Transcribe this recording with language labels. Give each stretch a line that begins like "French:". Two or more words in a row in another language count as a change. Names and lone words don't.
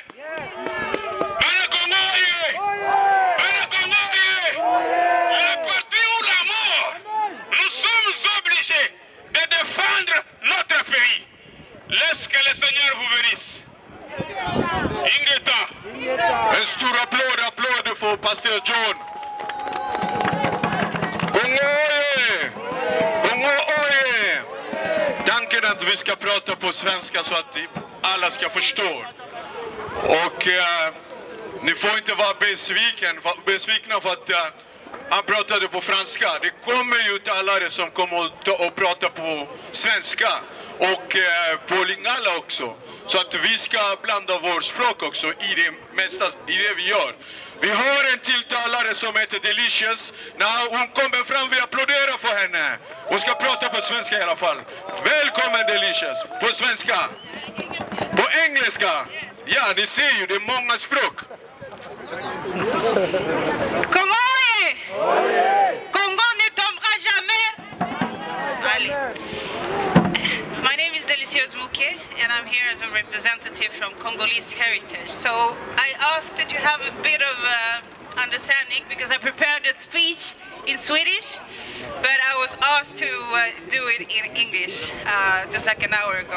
French: Le Congo, le Congo, la patrie ou la mort, nous sommes obligés de défendre notre pays. Laisse que le Seigneur vous bénisse. Ingeta.
Swedish: En stor applåd för pastor John. Kongo oje! Kongo oje! Tanken att vi ska prata på svenska så att alla ska förstå. Och ni får inte vara besvikna för att han pratade på franska. Det kommer ju talare som kommer att prata på svenska och på lingala också. Så att vi ska blanda vårt språk också i det vi gör. Vi har en till talare som heter Delicious. När hon kommer fram, vi applåderar för henne. Hon ska prata på svenska i alla fall. Välkommen Delicious, på svenska. På engelska. Ja, ni ser ju, det är många språk.
French: Congo, Congo ne tombera jamais. Allez.
English: My name is Delicious Muke, and I'm here as a representative from Congolese heritage. So I ask that you have a bit of understanding because I prepared a speech in Swedish, but I was asked to do it in English just like an hour ago.